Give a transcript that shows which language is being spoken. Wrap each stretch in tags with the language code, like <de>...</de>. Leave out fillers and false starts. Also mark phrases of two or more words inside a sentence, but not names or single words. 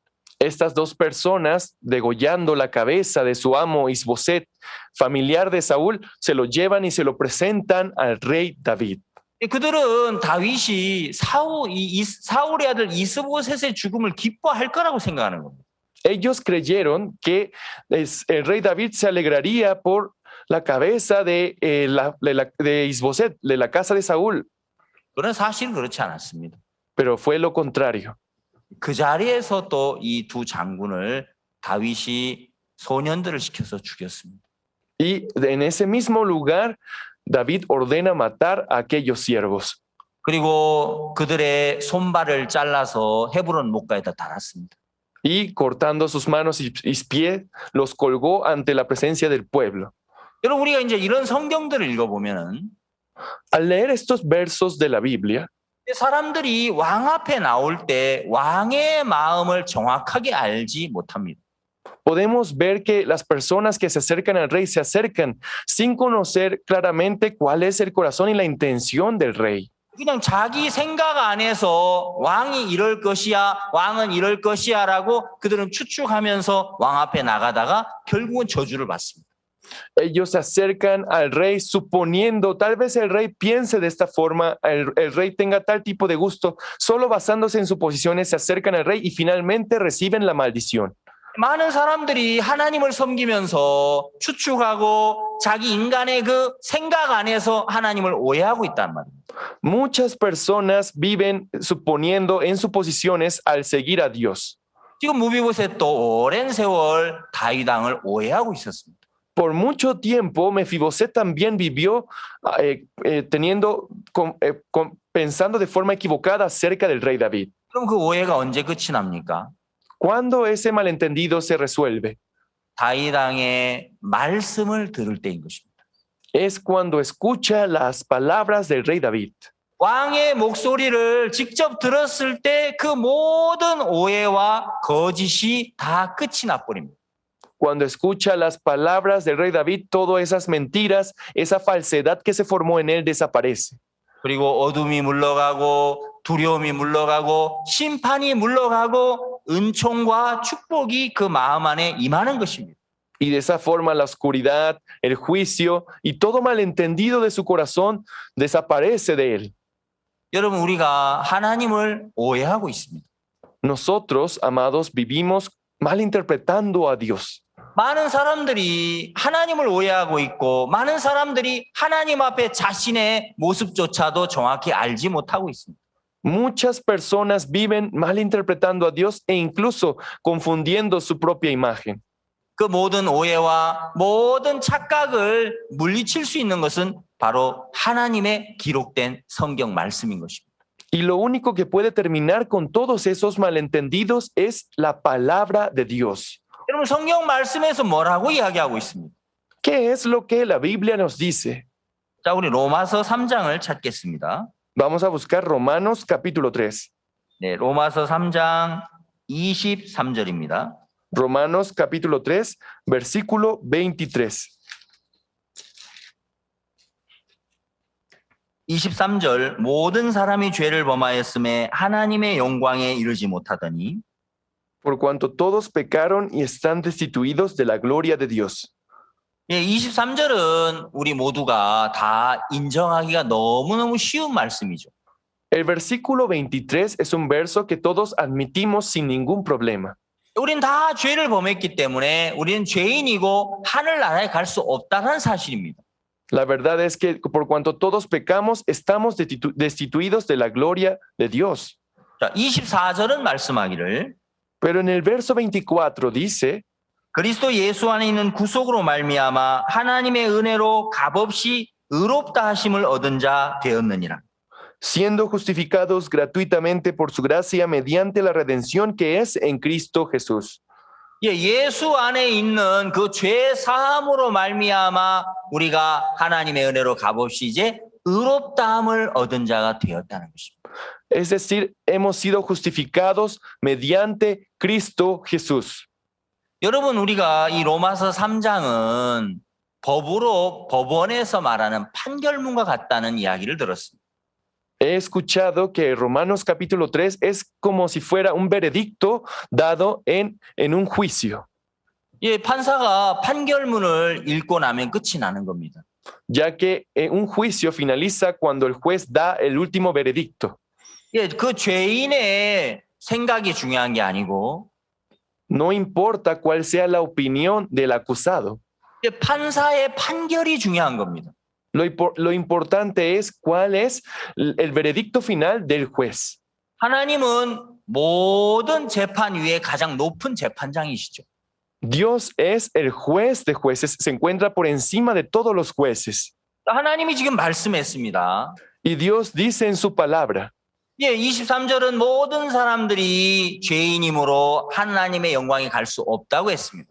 <es>Estas dos personas, degollando la cabeza de su amo Isboset, familiar de Saúl, se lo llevan y se lo presentan al rey David.</es> <ko>그들은 다윗이 사울의 아들 이스보셋의 죽음을 기뻐할 거라고 생각하는 겁니다.</ko> <es>Ellos creyeron que el rey David se alegraría por la cabeza de Isboset, de la casa de Saúl,</es> <ko>그러나 사실은 그렇지 않았습니다.</ko> <es>pero fue lo contrario.</es> <ko>그 자리에서 또 이 두 장군을 다윗이 소년들을 시켜서 죽였습니다.</ko> <es>Y en ese mismo lugar, David ordena matar a aquellos siervos.</es> <ko>그리고 그들의 손발을 잘라서 헤브론 목가에다 달았습니다.</ko> <es>Y cortando sus manos y pies, los colgó ante la presencia del pueblo.</es> <ko>여러분 우리가 이제 이런 성경들을 읽어보면은</ko> <es>Al leer estos versos de la Biblia,</es> <ko>사람들이 왕 앞에 나올 때 왕의 마음을 정확하게 알지 못합니다.</ko> <es>podemos ver que las personas que se acercan al rey se acercan sin conocer claramente cuál es el corazón y la intención del rey.</es> <ko>그냥 자기 생각 안에서 왕이 이럴 것이야, 왕은 이럴 것이야라고 그들은 추측하면서 왕 앞에 나가다가 결국은 저주를 받습니다.</ko> <es>Ellos se acercan al rey suponiendo, tal vez el rey piense de esta forma, el rey tenga tal tipo de gusto, solo basándose en suposiciones se acercan al rey y finalmente reciben la maldición.</es> <ko>많은 사람들이 하나님을 섬기면서 추측하고 자기 인간의 그 생각 안에서 하나님을 오해하고 있단 말입니다.</ko> <es>Muchas personas viven suponiendo en suposiciones al seguir a Dios.</es> <ko>지금 무비보셋도 오랜 세월 다윗 왕을 오해하고 있었습니다.</ko> <es>Por mucho tiempo, Mefiboset también vivió pensando de forma equivocada acerca del rey David.</es> <ko>그럼 그 오해가 언제 끝이 납니까?</ko> <es>¿Cuándo ese malentendido se resuelve?</es> <ko>다윗 왕의 말씀을 들을 때인 것입니다.</ko> <es>Es cuando escucha las palabras del rey David.</es> <ko>왕의 목소리를 직접 들었을 때 그 모든 오해와 거짓이 다 끝이 나버립니다.</ko> <es>Cuando escucha las palabras del rey David, todas esas mentiras, esa falsedad que se formó en él desaparece.</es> <ko>그리고 어둠이 물러가고 두려움이 물러가고 심판이 물러가고 은총과 축복이 그 마음 안에 임하는 것입니다.</ko> <es>Y de esa forma la oscuridad, el juicio y todo malentendido de su corazón desaparece de él.</es> <ko>여러분 우리가 하나님을 오해하고 있습니다.</ko> <es>Nosotros, amados, vivimos malinterpretando a Dios.</es> <ko>많은 사람들이 하나님을 오해하고 있고 많은 사람들이 하나님 앞에 자신의 모습조차도 정확히 알지 못하고 있습니다.</ko> <es>Muchas personas viven malinterpretando a Dios e incluso confundiendo su propia imagen.</es> <ko>그 모든 오해와 모든 착각을 물리칠 수 있는 것은 바로 하나님의 기록된 성경 말씀인 것입니다.</ko> <es>Y lo único que puede terminar con todos esos malentendidos es la palabra de Dios.</es> <ko>여러분 성경 말씀에서 뭐라고 이야기하고 있습니까?</ko> <es>¿Qué es lo que la Biblia nos dice?</es> <ko>자, 우리 로마서 3장을 찾겠습니다.</ko> <es>Vamos a buscar Romanos capítulo 3.</es> <ko>네, 로마서 3장 23절입니다.</ko> <es>Romanos capítulo 3, versículo 23.</es> <ko>23절 모든 사람이 죄를 범하였음에 하나님의 영광에 이르지 못하더니</ko> <es>Por cuanto todos pecaron y están destituidos de la gloria de Dios.</es> <ko>예, 23절은 우리 모두가 다 인정하기가 너무너무 쉬운 말씀이죠.</ko> <es>El versículo 23 es un verso que todos admitimos sin ningún problema.</es> <ko>우린 다 죄를 범했기 때문에 우리는 죄인이고 하늘나라에 갈 수 없다는 사실입니다.</ko> <es>La verdad es que por cuanto todos pecamos, estamos destituidos de la gloria de Dios.</es> <ko>자, 24절은 말씀하기를</ko> <es>Pero en el verso 24 dice,</es> <ko>그리스도 예수 안에 있는 구속으로 말미암아 하나님의 은혜로 값없이 의롭다 하심을 얻은 자 되었느니라.</ko> <es>siendo justificados gratuitamente por su gracia mediante la redención que es en Cristo Jesús.</es> <ko>예, 예수 안에 있는 그 죄 사함으로 말미암아 우리가 하나님의 은혜로 값없이 이제 의롭다함을 얻은 자가 되었다는 것입니다.</ko> <es>Es decir, hemos sido justificados mediante Cristo Jesús.</es> <ko>여러분 우리가 이 로마서 3장은 법원에서 말하는 판결문과 같다는 이야기를 들었습니다.</ko> <es>He escuchado que Romanos capítulo 3 es como si fuera un veredicto dado en un juicio,</es> <ko>예, 판사가 판결문을 읽고 나면 끝이 나는 겁니다.</ko> <es>ya que un juicio finaliza cuando el juez da el último veredicto.</es> <ko>예, 그 죄인의 생각이 중요한 게 아니고</ko> <es>No importa cuál sea la opinión del acusado.</es> <ko>예, 판사의 판결이 중요한 겁니다.</ko> <es>Lo importante es cuál es el veredicto final del juez.</es> <ko>하나님은 모든 재판 위에 가장 높은 재판장이시죠.</ko> <es>Dios es el juez de jueces, se encuentra por encima de todos los jueces.</es> <ko>하나님이 지금 말씀했습니다.</ko> <es>Y Dios dice en su palabra,</es> <ko>예, 23절은 모든 사람들이 죄인이므로 하나님의 영광에 갈 수 없다고 했습니다.</ko>